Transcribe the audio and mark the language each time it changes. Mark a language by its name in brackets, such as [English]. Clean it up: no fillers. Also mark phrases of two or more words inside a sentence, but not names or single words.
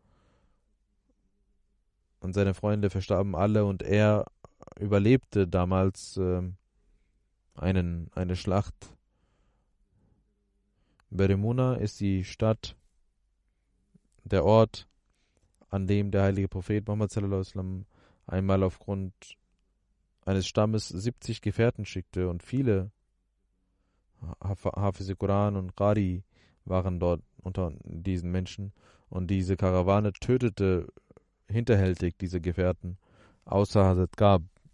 [German] Und seine Freunde verstarben alle und er überlebte damals eine Schlacht. Berimuna ist die Stadt, der Ort, an dem der heilige Prophet Muhammad [Arabic] صلى الله عليه وسلم [German] einmal aufgrund eines Stammes 70 Gefährten schickte und viele [Arabic] حافظ قرآن [German] und Qari waren dort unter diesen Menschen und diese Karawane tötete hinterhältig diese Gefährten, außer Hazrat Ka'b.